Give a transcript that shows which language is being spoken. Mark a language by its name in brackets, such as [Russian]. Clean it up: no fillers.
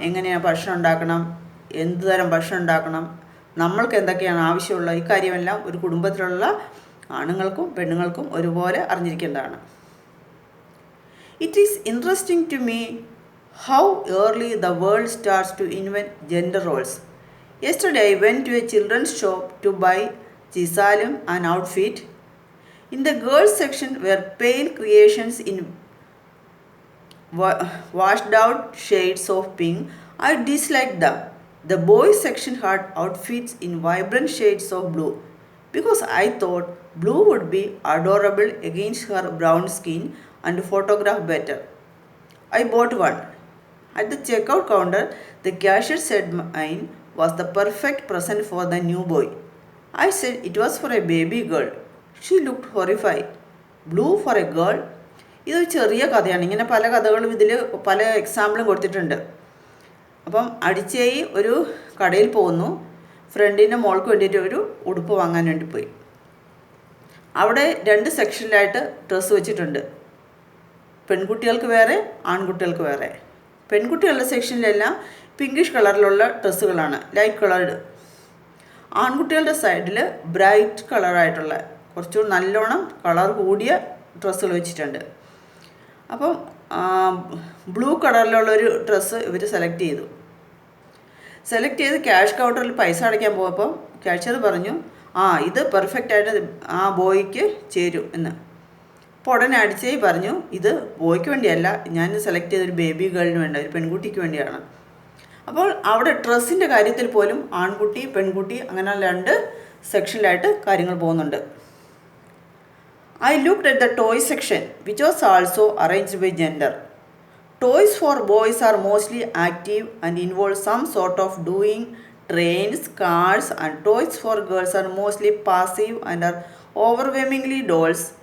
[Malayalam] എങ്ങനെയാണ് ഭക്ഷണം ഉണ്ടാക്കണം, എന്ത് തരം ഭക്ഷണം ഉണ്ടാക്കണം, നമ്മൾക്ക് എന്തൊക്കെയാണ് ആവശ്യമുള്ള, ഇക്കാര്യമെല്ലാം ഒരു കുടുംബത്തിലുള്ള ആണുങ്ങൾക്കും പെണ്ണുങ്ങൾക്കും ഒരുപോലെ അറിഞ്ഞിരിക്കേണ്ടതാണ്. [English] It is interesting to me how early the world starts to invent gender roles. Yesterday I went to a children's shop to buy ചിസാലും an outfit. In the girls section were pale creations in washed out shades of pink. I disliked them. The boys section had outfits in vibrant shades of blue because I thought blue would be adorable against her brown skin and photograph better. I bought one. At the checkout counter, the cashier said mine was the perfect present for the new boy. I said it was for a baby girl. She looked horrified. Blue for a girl? [Malayalam] ഇതൊരു ചെറിയ കഥയാണ്. ഇങ്ങനെ പല കഥകളും ഇതിൽ പല എക്സാമ്പിളും കൊടുത്തിട്ടുണ്ട്. അപ്പം അടിച്ചേയി ഒരു കടയിൽ പോകുന്നു. ഫ്രണ്ടിൻ്റെ മോൾക്ക് വേണ്ടിയിട്ട് ഒരു ഉടുപ്പ് വാങ്ങാൻ വേണ്ടി പോയി. അവിടെ 2 സെക്ഷനിലായിട്ട് ഡ്രസ്സ് വെച്ചിട്ടുണ്ട്. പെൺകുട്ടികൾക്ക് വേറെ, ആൺകുട്ടികൾക്ക് വേറെ. പെൺകുട്ടികളുടെ സെക്ഷനിലെല്ലാം പിങ്കിഷ് കളറിലുള്ള ഡ്രസ്സുകളാണ്, ലൈറ്റ് കളേർഡ്. ആൺകുട്ടികളുടെ സൈഡിൽ ബ്രൈറ്റ് കളറായിട്ടുള്ള കുറച്ചുകൂടി നല്ലോണം കളർ കൂടിയ ഡ്രസ്സുകൾ വെച്ചിട്ടുണ്ട്. അപ്പം ബ്ലൂ കളറിലുള്ളൊരു ഡ്രസ്സ് ഇവർ സെലക്ട് ചെയ്തു. ക്യാഷ് കൗണ്ടറിൽ പൈസ അടയ്ക്കാൻ പോയപ്പോൾ ക്യാഷ്യർ പറഞ്ഞു, ഇത് പെർഫെക്റ്റായിട്ട് ആ ബോയ്ക്ക് ചേരും എന്ന്. അപ്പോൾ ഉടനെ അടിച്ചേയി പറഞ്ഞു, ഇത് ബോയ്ക്ക് വേണ്ടിയല്ല, ഞാൻ സെലക്ട് ചെയ്തൊരു ബേബി ഗേളിന് വേണ്ട, ഒരു പെൺകുട്ടിക്ക് വേണ്ടിയാണ്. അപ്പോൾ അവിടെ ഡ്രസ്സിൻ്റെ കാര്യത്തിൽ പോലും ആൺകുട്ടി പെൺകുട്ടി അങ്ങനെ 2 സെക്ഷനിലായിട്ട് കാര്യങ്ങൾ പോകുന്നുണ്ട്. [English] I looked at the toy section, which was also arranged by gender. Toys for boys are mostly active and involve some sort of doing. Trains, cars, and toys for girls are mostly passive and are overwhelmingly dolls.